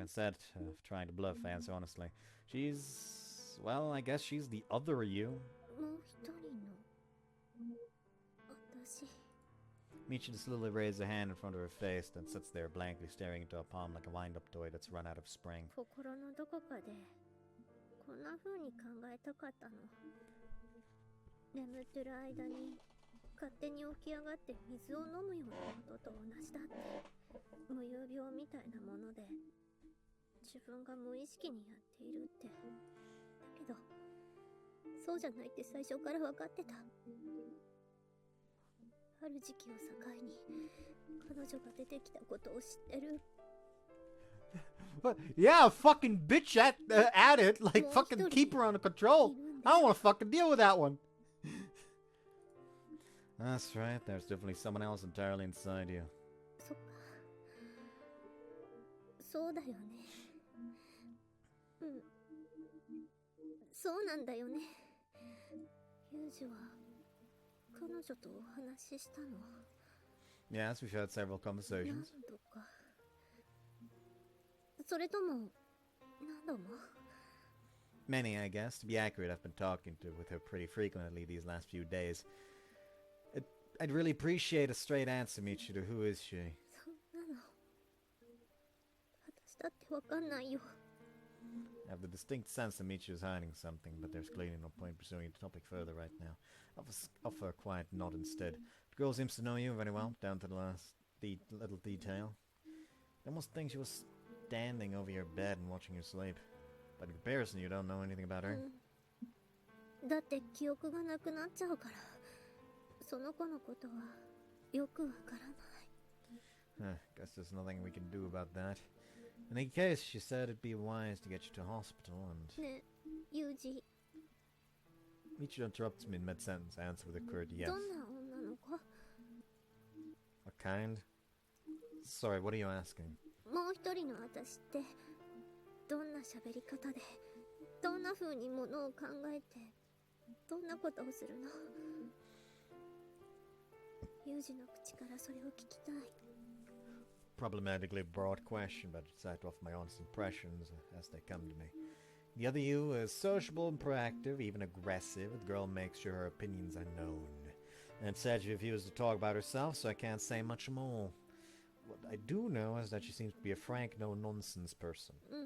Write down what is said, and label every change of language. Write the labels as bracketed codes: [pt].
[en] Instead of trying to bluff, I answer honestly. She's... well, I guess she's the other you. [ja] もう一人の。私。 [en] Michiru slowly raises a hand in front of her face, then sits there blankly staring into a palm like a wind-up toy that's run out of spring. [ja] 心のどこかでこんな風に考えたかったの。眠ってる間に勝手に起き上がって水を飲むようなことと同じだって。無遊病みたいなもので自分が無意識にやっているって。だけどそうじゃないって最初から分かってた。ある時期を境に彼女が出てきたことを知ってる。 [en] But yeah, fucking bitch at it, like fucking keep her under control. I don't want to fucking deal with that one. That's right, there's definitely someone else entirely inside you. [ja] そっか。そうだよね。うん。そうなんだよね。ユージは彼女とお話ししたの。 [en] Yes, we've had several [ja] 何 [en] conversations. [ja] 度か。それとも何度も。 [en] Many, I guess. To be accurate, I've been talking with her pretty frequently these last few days. I'd really appreciate a straight answer, Michiru. Who is she? [ja] そんなの私だってわかんないよ。 [en] I have the distinct sense that Michiru's hiding something, but there's clearly no point pursuing the topic further right now. Offer a quiet nod instead. The girl seems to know you very well, down to the last little detail. I almost think she was standing over your bed and watching you sleep. But in comparison, you don't know anything about her. [ja] だって記憶がなくなっちゃうから、その子のことはよくわからない。 [en] Guess there's nothing we can do about that. In any case, she said it'd be wise to get you to hospital and... [ja] ねえ、ユージ、 [en] Michiru interrupts me in mid-sentence. I answer with a curt yes. [ja] どんな女の子？ [en] What kind? Sorry, what are you asking? [ja] もう一人の私ってどんな喋り方でどんな風にものを考えてどんなことをするの？ユージの口からそれを聞きたい。 [en] Problematically broad question, but I decided to offer my honest impressions as they come to me. The other you is sociable and proactive, even aggressive. The girl makes sure her opinions are known. And said she refused to talk about herself, so I can't say much more. What I do know is that she seems to be a frank, no-nonsense person.